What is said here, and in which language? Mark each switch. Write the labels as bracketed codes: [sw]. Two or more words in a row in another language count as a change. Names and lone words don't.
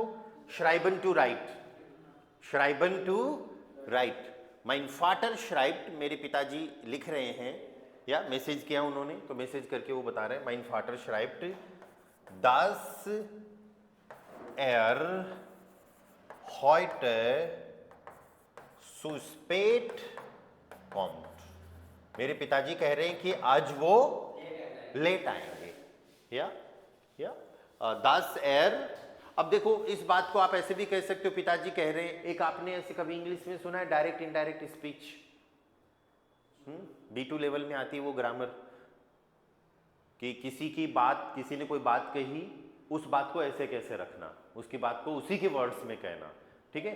[en] schreiben to write, schreiben to write. [de] mein Vater schreibt, [hi] मेरे पिताजी लिख रहे हैं, या मैसेज किया उन्होंने, तो मैसेज करके वो बता रहे हैं, [de] mein Vater schreibt dass er heute zu spät kommt, [hi] मेरे पिताजी कह रहे हैं कि आज वो लेट आएंगे, या [de] dass er. [hi] अब देखो, इस बात को आप ऐसे भी कह सकते हो, पिताजी कह रहे हैं। एक आपने ऐसे कभी इंग्लिश में सुना है [en] direct indirect speech, [hi] B2 लेवल में आती है वो ग्रामर, कि किसी की बात, किसी ने कोई बात कही, उस बात को ऐसे कैसे रखना, उसकी बात को उसी के वर्ड्स में कहना, ठीक है।